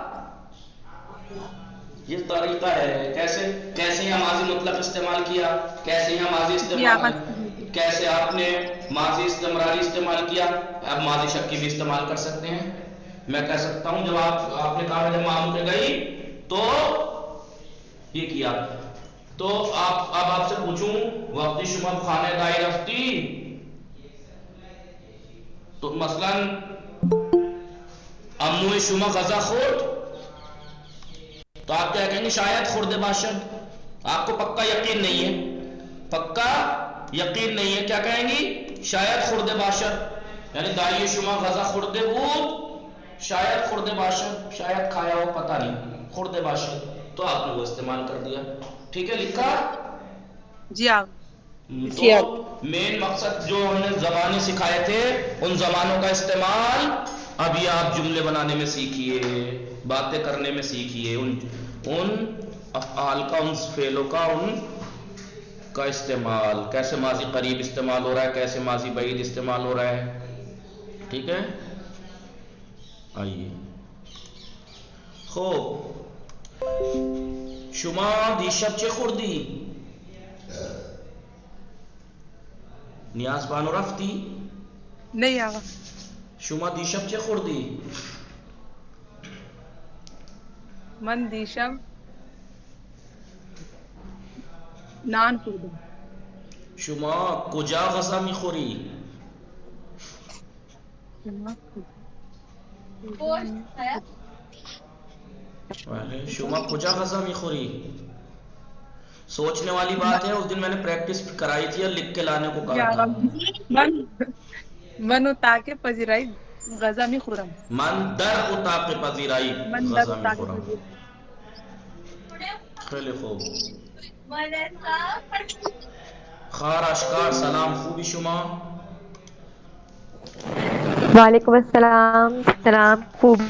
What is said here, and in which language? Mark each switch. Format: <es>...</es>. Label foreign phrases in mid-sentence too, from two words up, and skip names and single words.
<ur>یہ طریقہ ہے کیسے یہاں ماضی مطلق استعمال کیا, کیسے یہاں ماضی استعمال, کیسے آپ نے ماضی استمراری استعمال کیا. اب ماضی شکی بھی استعمال کر سکتے ہیں. میں کہہ سکتا ہوں جب آپ نے کہا جب ماموں کے گئی تو یہ کیا, تو اب آپ سے پوچھوں</ur> <fa>وقتی شما خانه دائی رفتی,</fa> <ur>تو مثلاً</ur> <fa>امو شما غذا خورد,</fa> <ur>تو آپ کیا کہیں گے</ur> <fa>شاید خورد باشد.</fa> <ur>آپ کو پکا یقین نہیں ہے, پکا یقین نہیں ہے, کیا کہیں گی</ur> <fa>شاید خورد باشد. یعنی دائی شما غذا خورد بود شاید خورد باشد,</fa> <ur>شاید کھایا ہو پتہ نہیں,</ur> <fa>خورد باشد.</fa> <ur>تو آپ نے وہ استعمال کر دیا. ٹھیک ہے, لکھا. جی آپ تو مین مقصد جو ہم نے زبانیں سکھائے تھے ان زبانوں کا استعمال ابھی آپ جملے بنانے میں سیکھیے, باتیں کرنے میں سیکھیے. ان افعال کا, ان فعلوں کا, ان کا استعمال, کیسے ماضی قریب استعمال ہو رہا ہے, کیسے ماضی بعید استعمال ہو رہا ہے. ٹھیک ہے, آئیے.</ur> <fa>خوب شما دیشب چه خوردی؟ نیاز بانو رفتی؟</fa> <ur>نہیں آقا.</ur> <fa>شما دیشب چه خوردی؟ من دیشب نان خوردم. شما کجا غذا میخوری؟ شما کجا غذا میخوری؟</fa> <ur>سوچنے والی بات ہے. اس دن میں نے پریکٹس کرائی تھی اور لکھ کے لانے کو جی کہا آقا, تھا.</ur> <fa>من اتاکے پذیرائی غذا می خورم. من در اتاق پذیرائی من در غذا اتاکے میخورم. پذیرائی. خیلی خوب. خار اشکار سلام, خوبی شما؟</fa> <ar>وعلیکم السلام.</ar> <fa>سلام. خوبی؟</fa>